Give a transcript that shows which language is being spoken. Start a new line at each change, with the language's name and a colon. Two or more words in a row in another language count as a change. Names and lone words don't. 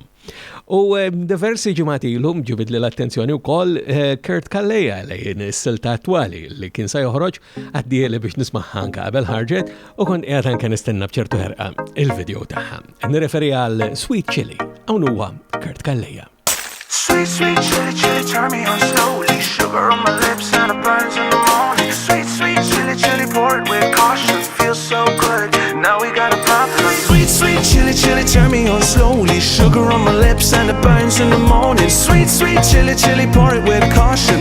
Maltese: U diversi ġimgħati ilhom ġibit li l-attenzjoni wkoll Kurt Kalleja lejn is-silta attwali li kien se joħroġ għaddieli biex nismaħħa anke qabel ħarġet u kont qiegħed anke nistenna b'ċertu ħerqa il-video tagħha. Nirreferi għal Sweet Chili hawn huwa Kurt Kalleja.
English: Sweet, sweet chili, chili, turn me on slowly. Sugar on my lips and it burns in the morning. Sweet, sweet chili, chili, pour it with caution. Feels so good, now we got a problem. Sweet, sweet chili. chili, turn me on slowly. Sugar on my lips and it burns in the morning. Sweet, sweet chili, chili, pour it with caution.